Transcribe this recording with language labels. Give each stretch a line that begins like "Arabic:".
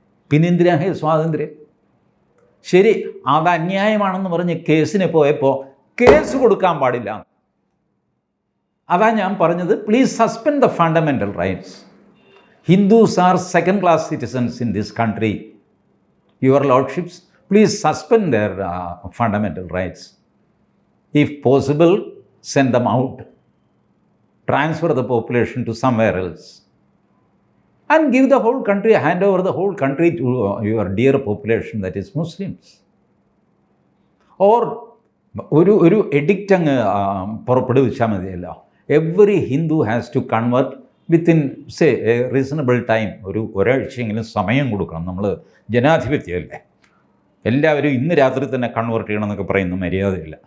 Malayalam: പിന്നെ എന്തിനാണ് സ്വാതന്ത്ര്യം? ശരി, അത് അന്യായമാണെന്ന് പറഞ്ഞ് കേസിന് പോയപ്പോൾ കേസ് കൊടുക്കാൻ പാടില്ല. അതാ ഞാൻ പറഞ്ഞത്,
English: Please suspend the fundamental rights. Hindus are second class citizens in this country. Your lordships, please suspend their fundamental rights. If possible, send them out. Transfer the population to somewhere else. And give the whole country, hand over the whole country to your dear population, that is Muslims.
Malayalam: Or ഒരു edict അങ്ങ് പുറപ്പെടുവിച്ചാൽ മതിയല്ലോ.
English: Every Hindu has to convert within a reasonable time.
Malayalam: ഒരാഴ്ചയെങ്കിലും സമയം കൊടുക്കണം. നമ്മൾ ജനാധിപത്യമല്ലേ, എല്ലാവരും ഇന്ന് രാത്രി തന്നെ കൺവേർട്ട് ചെയ്യണമെന്നൊക്കെ പറയുന്ന മര്യാദയില്ല.